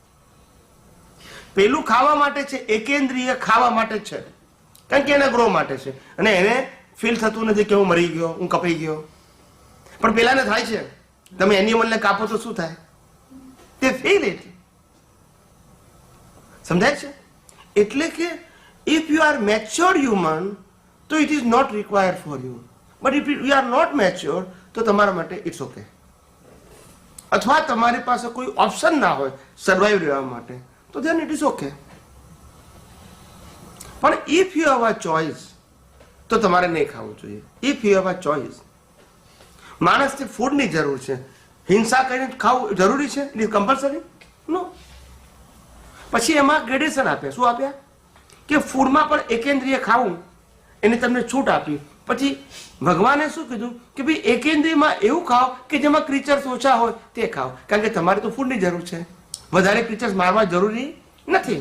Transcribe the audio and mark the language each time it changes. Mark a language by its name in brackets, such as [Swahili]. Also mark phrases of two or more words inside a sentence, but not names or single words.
[Gujarati] પેલું ખાવા માટે છે, એકેન્દ્રિય ખાવા માટે છે, કારણ કે એના ગ્રો માટે છે, અને એને ફીલ થતું નથી કે હું મરી ગયો, હું કપાઈ ગયો. પણ પેલાને થાય છે. તમે એનિમલને કાપો તો શું થાય? [English] they feel it. [Gujarati] સમજાય છે? એટલે કે [English] if you are mature human તો it is not required for you, but if you are not mature [Gujarati] તો તમારા માટે [English] it's okay. [Gujarati] અથવા તમારી પાસે કોઈ ઓપ્શન ના હોય સર્વાઈવ રહેવા માટે તો [English] then it is okay. [Gujarati] પણ [English] if you have a choice [Gujarati] તો તમારે નહીં ખાવું જોઈએ. [English] if you have a choice, [Gujarati] માણસને ફૂડની જરૂર છે, હિંસા કરીને ખાવું જરૂરી છે? [English] it is compulsory? [Gujarati] નો. પછી એમાં ગ્રેડેશન આપ્યા. શું આપ્યા? કે ફૂડમાં પણ એકેન્દ્રિય ખાવું, એને તમને છૂટ આપી. પછી ભગવાને શું કીધું કે ભાઈ એકેન્દ્રિયમાં એવું ખાઓ કે જેમાં ક્રીચર્સ ઓછા હોય તે ખાઓ, કારણ કે તમારે તો ફૂડની જરૂર છે, વધારે ક્રીચર્સ મારવા જરૂરી નથી.